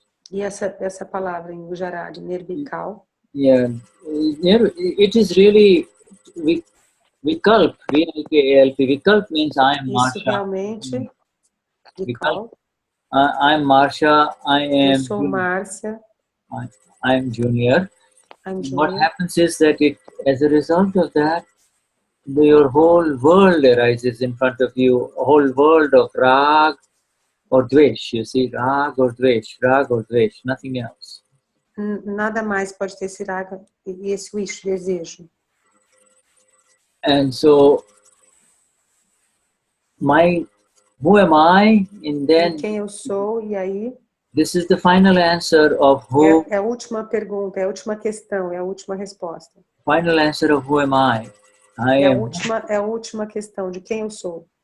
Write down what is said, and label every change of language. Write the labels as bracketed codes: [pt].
[pt] E essa palavra em Gujarati, nirvikal. [en] Yeah, it is really vikalp, V-I-K-A-L-P. Vikalp means I am Marcia. [pt] Isso realmente, vikalp. [en] I am Marcia, [pt] Eu sou Marcia. [en] I am Junior. What happens is that as a result of that, your whole world arises in front of you, a whole world of rag or dvesh. You see, rag or dvesh, nothing else. [pt] Nada mais pode ter esse raga e esse wish, desejo. [en] And so, who am I? And then, [pt] quem eu sou, e aí? [en] This is the final answer of who. [pt] É a última pergunta, é a última questão, é a última resposta. [en] Final answer of who am I? [pt] É a última questão de quem eu sou.